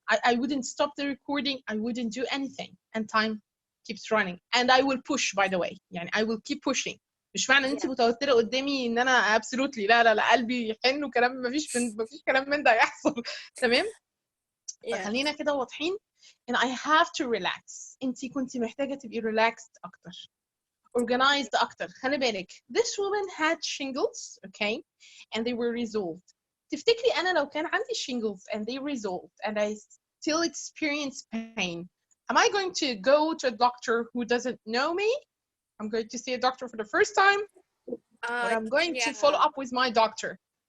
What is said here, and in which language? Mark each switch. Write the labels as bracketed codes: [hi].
[en] I wouldn't stop the recording. I wouldn't do anything and time keeps running and I will push by the way يعني I will keep pushing. [ar] مش معنى ان انت متوتره قدامي ان انا absolutely لا قلبي يحن وكلام ما فيش كلام من ده يحصل. تمام فخلينا كده واضحين [en] and I have to relax. [ar] انت كنتي محتاجه تبقي relaxed اكتر organized أكتر. خلي بالك [en] this woman had shingles okay and they were resolved. [ar] تفتكري أنا لو كان عندي [en] shingles and they resolved and I still experience pain am I going to go to a doctor who doesn't know me? I'm going to see a doctor for the first time or I'm going to follow up with my doctor?